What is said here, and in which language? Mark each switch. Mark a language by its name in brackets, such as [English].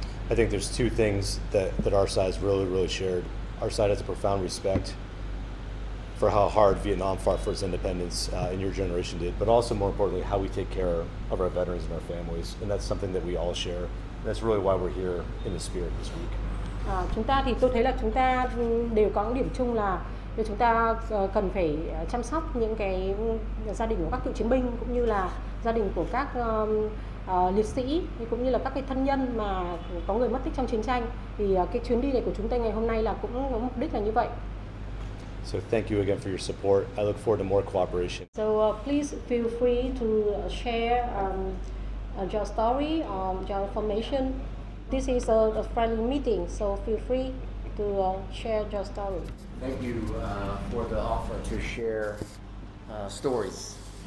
[English] I think there's two things that our side really shared. Our side has a profound respect for how hard Vietnam fought for its independence, and your generation did, but also more importantly, how we take care of our veterans and our families, and that's something that we all share. That's really why we're here in the spirit this week. [Vietnamese] Chúng ta thì tôi thấy là chúng ta đều có một điểm chung là chúng ta cần phải chăm sóc những cái gia đình của các cựu chiến binh cũng như là gia đình của các liệt sĩ cũng như là các cái thân nhân mà có người mất tích trong chiến tranh. Thì cái chuyến đi này của chúng ta ngày hôm nay là cũng có mục đích là như vậy. [English] So thank you again for your support. I look forward to more cooperation. So please feel free to share your story, your information. This is a friendly meeting, so feel free to share your story. Thank you for the offer to share stories.